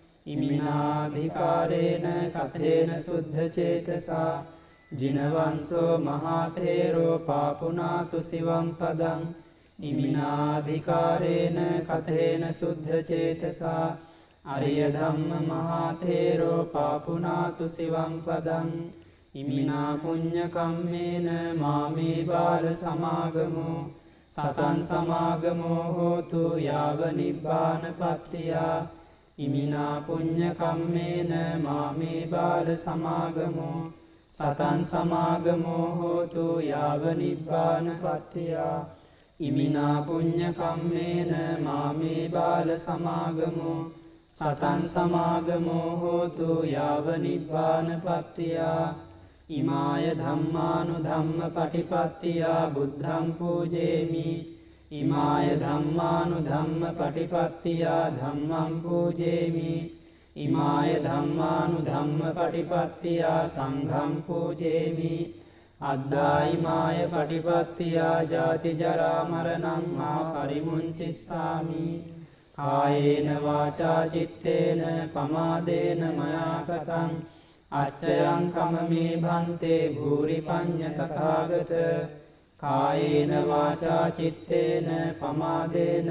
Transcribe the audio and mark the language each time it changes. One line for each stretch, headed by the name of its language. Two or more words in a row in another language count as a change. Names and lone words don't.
Pali: ඉමිනාධිකාරේන කතේන සුද්ධචේතසා ජිනවංසෝ මහාතේරෝ පාපුනාතු සිවම් පදං ඉමිනාධිකාරේන කතේන සුද්ධචේතසා අරිය ධම්ම මහාතේරෝ පාපුනාතු සිවම් පදං ඉමිනා පුඤ්ඤ කම්මේන මාමේ බාල සමාගමෝ සතං සමාගමෝ හෝතු යාව නිබ්බානපත්තියා ඉමිනා පුඤ්ඤ කම්මේන මාමේ බාල සමාගමෝ සතං සමාගමෝ හෝතු යාව නිබ්බානපත්තියා ඉමිනා පුඤ්ඤ කම්මේන මාමේ බාල සමාගමෝ සතං සමාගමෝ හෝතු යාව නිබ්බානපත්තියා ඉමාය ධම්මානුධම්ම පටිපත්තියා බුද්ධං පූජේමි ඉමාය ධම්මානුධම්ම පටිපත්තියා ධම්මං පූජේමි ඉමාය ධම්මානුධම්ම පටිපත්තියා සංඝං පූජේමි අද්දායිමාය පටිපත්තියා ජාති ජරා මරණං මා පරිමුංචිස්සාමි කායේන වාචා චිත්තේන පමාදේන මයා කතං අච්චයං කමමේ භන්තේ භූරි පඤ්ඤ තථාගත කායේන වාචා චිත්තේන පමාදේන